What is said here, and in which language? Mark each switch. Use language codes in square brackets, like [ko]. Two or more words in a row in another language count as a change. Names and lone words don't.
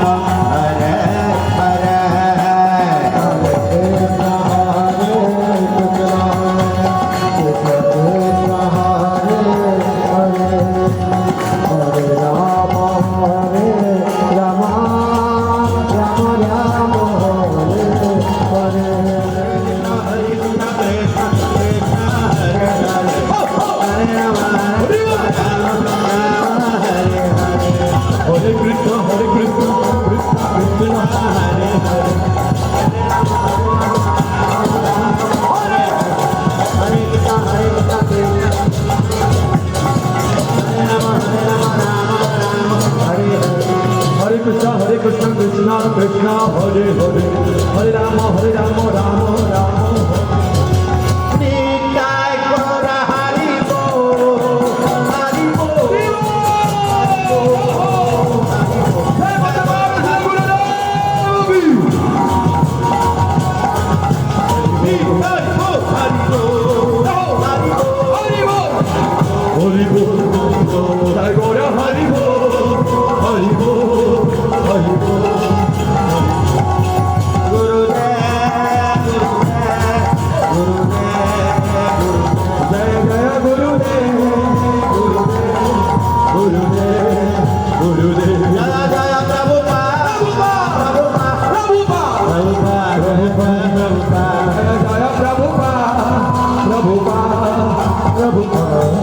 [sa] हरे हरे हरे कृष्ण हरे कृष्ण कृष्ण कृष्ण हरे हरे हरे राम राम राम राम हरे हरे हरे कृष्ण हरे कृष्ण कृष्ण कृष्ण हरे हरे हरे कृष्ण हरे कृष्ण कृष्ण कृष्ण हरे हरे हरे राम राम राम. [bn] निताय गौर हरि बोल हरि बोल হরে বোল জয় গৌর হরে বোল হরে বোল হরে বোল. [hi] गुरुदेव जय जय गुरुदेव गुरुदेव गुरुदेव. जय जय प्रभुपाद प्रभुपाद जय जय प्रभुपाद.